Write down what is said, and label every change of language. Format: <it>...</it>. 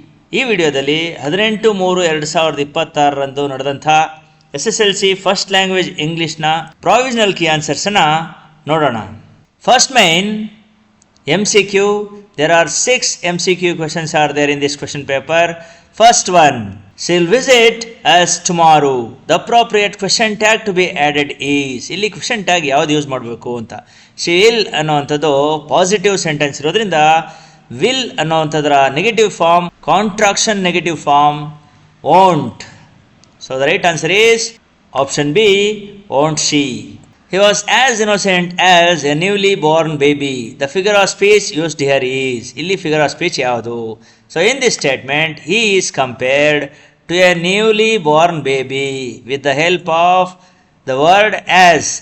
<kn>ಈ ವಿಡಿಯೋದಲ್ಲಿ 18/3/2026 ನಡೆದಂಥ SSLC first language ಇಂಗ್ಲಿಷ್ನ provisional key ಆನ್ಸರ್ಸನ್ನು ನೋಡೋಣ.</kn> <en>First main MCQ. There are 6 MCQ questions are there in this question paper. First one, she'll visit us tomorrow. The appropriate question tag to be added is.</en> <kn>ಇಲ್ಲಿ question tag ಯಾವ್ದು use ಮಾಡಬೇಕು ಅಂತ. she'll ಅನ್ನುವಂಥದ್ದು positive sentence ಇರೋದ್ರಿಂದ will ಅನ್ನುವಂಥದ್ರ negative form, contraction negative form won't.</kn> <en>So the right answer is option B, won't she. He was as innocent as a newly born baby. The figure of speech used here is.</en> <kn>Illi figure of speech yavadu.</kn> <en>So in this statement, he is compared to a newly born baby with the help of the word as.</en>